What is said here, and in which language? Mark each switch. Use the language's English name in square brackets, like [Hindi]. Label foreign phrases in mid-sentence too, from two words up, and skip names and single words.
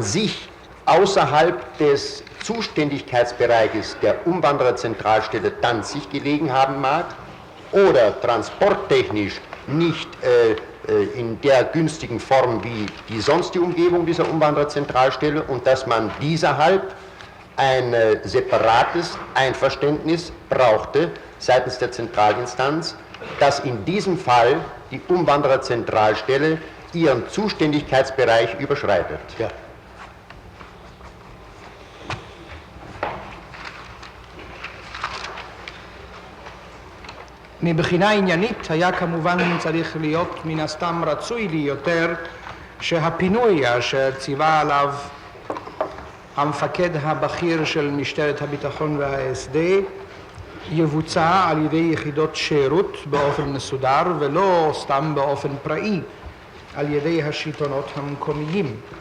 [German] sich außerhalb des Zuständigkeitsbereiches der Umwandererzentralstelle Danzig gelegen haben mag oder transporttechnisch nicht in der günstigen Form wie die sonstige Umgebung dieser Umwandererzentralstelle und dass man deshalb ein separates Einverständnis brauchte seitens der Zentralinstanz, dass in diesem Fall die Umwandererzentralstelle ihren Zuständigkeitsbereich überschreitet. Ja. [Hebrew] מבחינה עניינית היה כמובן צריך להיות מן הסתם רצוי לי יותר שהפינוי אשר ציווה עליו המפקד הבכיר של משטרת הביטחון והאס.ד יבוצע על ידי יחידות שירות באופן מסודר ולא סתם באופן פראי על ידי השלטונות המקומיים.